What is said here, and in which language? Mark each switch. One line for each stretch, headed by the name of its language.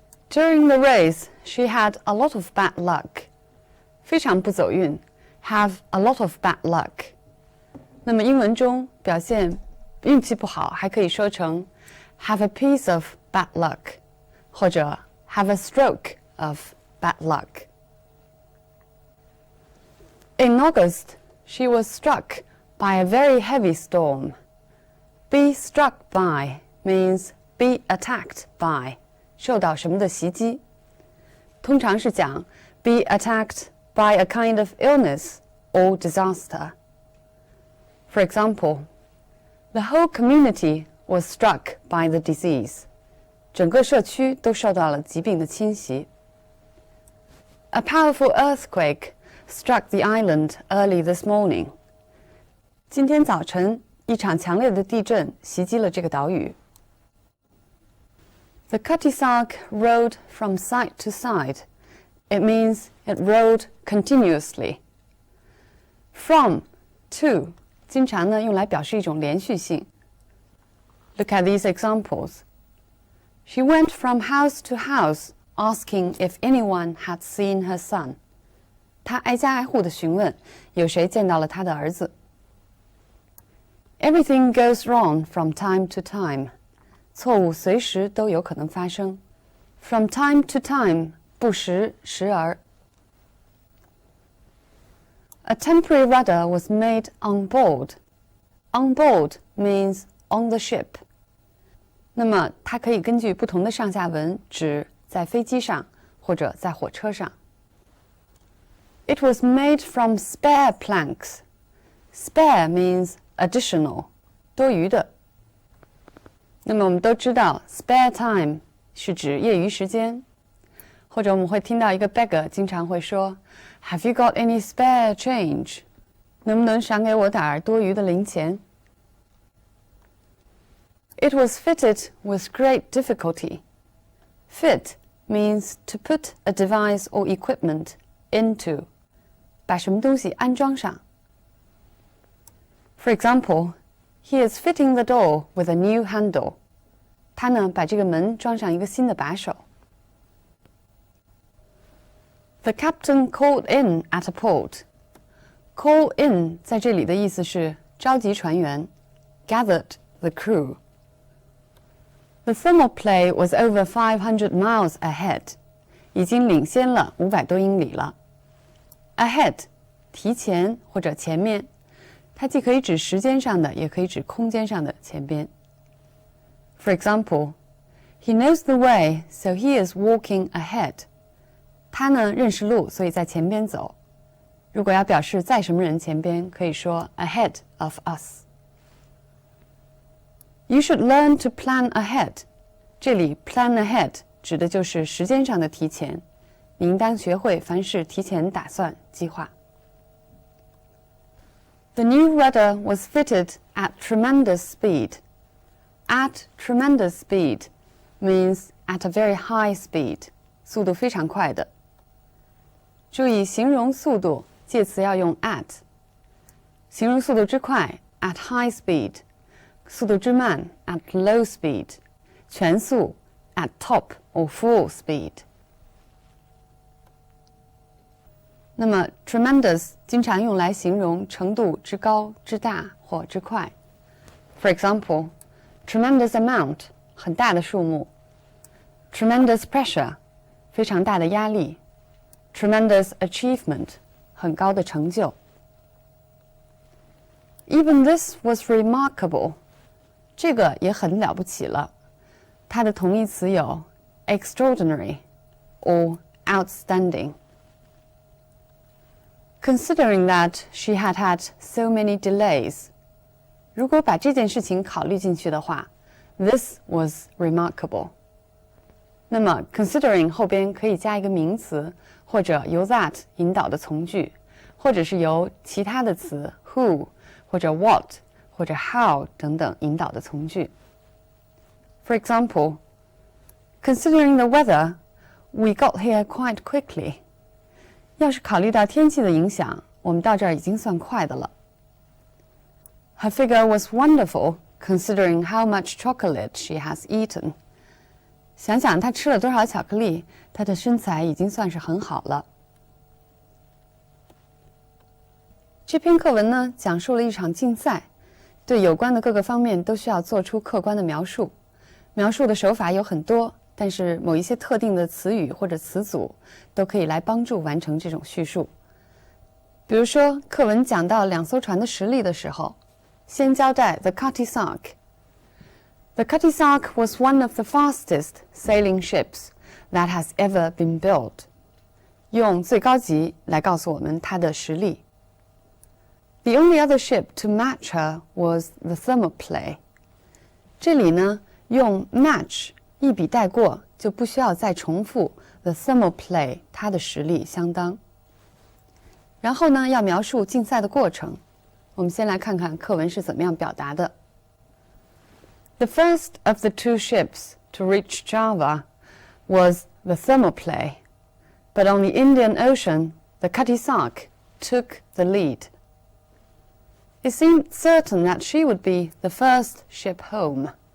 English: During the race, she had a lot of bad luck.
Chinese: 非常不走运
English: have a lot of bad luck.
Chinese: 那么英文中表现运气不好还可以说成
English: have a piece of bad luck
Chinese: 或者
English: have a stroke of bad luck. In August, she was struck by a very heavy storm. Be struck by means be attacked by,
Chinese: 受到什么的袭击。通常是讲
English: be attacked by a kind of illness or disaster. For example, the whole community was struck by the disease.
Chinese: 整个社区都受到了疾病的侵袭。
English: A powerful earthquake struck the island early this morning.
Chinese: 今天早晨，一场强烈的地震袭击了这个岛屿。
English: The Cutty Sark rode from side to side. It means it rode continuously.
Chinese: From, to, 经常呢用来表示一种连续性。
English: Look at these examples. She went from house to house, asking if anyone had seen her son.
Chinese: 她挨家挨户地询问，有谁见到了她的儿子。
English: Everything goes wrong from time to time.
Chinese: 错误随时都有可能发生。
English: From time to time,
Chinese: 不时，时而。
English: A temporary rudder was made on board. On board means on the ship.
Chinese: 那么它可以根据不同的上下文指在飞机上或者在火车上。
English: It was made from spare planks. Spare means additional,
Chinese: 多余的。那么我们都知道 spare time 是指业余时间，或者我们会听到一个 beggar 经常会说
English: Have you got any spare change?
Chinese: 能不能赏给我点儿多余的零钱？
English: It was fitted with great difficulty. Fit means to put a device or equipment into.
Chinese: 把什么东西安装上。
English: For example, he is fitting the door with a new handle.
Chinese: 他呢，把这个门装上一个新的把手。
English: The captain called in at a port.
Chinese: Call in 在这里的意思是召集船员 ，
English: gathered the crew. The thermoplay was over 500 miles ahead.
Chinese: 已经领先了500多英里了。 Ahead 提前或者前面，它既可以指时间上的，也可以指空间上的前边。
English: For example, he knows the way, so he is walking ahead.
Chinese: 他呢认识路，所以在前边走。如果要表示在什么人前边，可以说
English: ahead of us. You should learn to plan ahead.
Chinese: 这里 plan ahead 指的就是时间上的提前。你应当学会凡事提前打算、计划。
English: The new rudder was fitted at tremendous speed. At tremendous speed means at a very high speed.
Chinese: 速度非常快的。注意形容速度，介词要用 at。形容速度之快 at high speed， 速度之慢 at low speed， 全速 at top or full speed。那么 tremendous 经常用来形容程度之高、之大或之快。
English: For example, tremendous amount
Chinese: 很大的数目。
English: Tremendous pressure
Chinese: 非常大的压力。
English: Tremendous achievement
Chinese: 很高的成就。
English: Even this was remarkable
Chinese: 这个也很了不起了。它的同义词有 extraordinary or outstanding。
English: Considering that she had had so many delays.
Chinese: 如果把这件事情考虑进去的话 ，
English: this was remarkable.
Chinese: 那么 considering 后边可以加一个名词，或者由 that 引导的从句，或者是由其他的词 who 或者 what 或者 how 等等引导的从句。
English: For example, considering the weather, we got here quite quickly.
Chinese: 要是考虑到天气的影响，我们到这儿已经算快的了。
English: Her figure was wonderful, considering how much chocolate she has eaten.
Chinese: 想想她吃了多少巧克力，她的身材已经算是很好了。这篇课文呢，讲述了一场竞赛，对有关的各个方面都需要做出客观的描述。描述的手法有很多，但是某一些特定的词语或者词组都可以来帮助完成这种叙述。比如说，课文讲到两艘船的实例的时候，先交代
English: The Cutty Sark。The Cutty Sark was one of the fastest sailing ships that has ever been built。
Chinese: 用最高级来告诉我们它的实力。
English: The only other ship to match her was the Thermopylae。
Chinese: 这里呢，用 match 一笔带过，就不需要再重复 the Thermopylae 它的实力相当。然后呢，要描述竞赛的过程。我们先来看看课文是怎么样表达的。
English: The first of the two ships to reach Java was the Thermopylae, but on the Indian Ocean, the Cutty Sark took the lead. It seemed certain that she would be the first ship home.